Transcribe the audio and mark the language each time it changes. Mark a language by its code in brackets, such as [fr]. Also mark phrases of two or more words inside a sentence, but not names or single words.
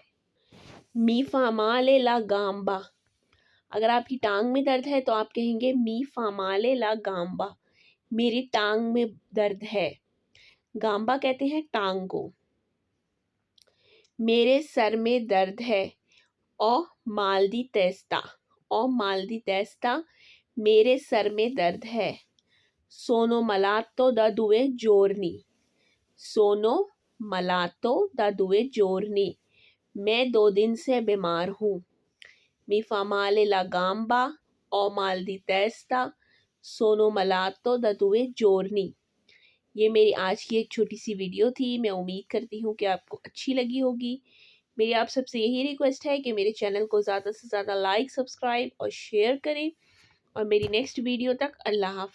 [it] mi fa male la gamba, [hi] अगर आपकी टांग में दर्द है तो आप कहेंगे [it] mi fa male la gamba [hi] मेरी टांग में दर्द है। गाम्बा कहते हैं टांग को। मेरे सर में दर्द है। [it] ho mal di testa, ho mal di testa [hi] मेरे सर में दर्द है। [it] sono malato da 2 giorni, sono malato da 2 giorni [hi] मैं 2 दिन से बीमार हूँ। [it] Mi fa male la gamba, ho mal di testa, sono malato da 2 giorni। [hi] ये मेरी आज की एक छोटी सी वीडियो थी। मैं उम्मीद करती हूँ कि आपको अच्छी लगी होगी। मेरी आप सबसे यही रिक्वेस्ट है कि मेरे चैनल को ज़्यादा से ज़्यादा लाइक, सब्सक्राइब और शेयर करें। और मेरी नेक्स्ट वीडियो तक अल्लाह हाफ़िज़।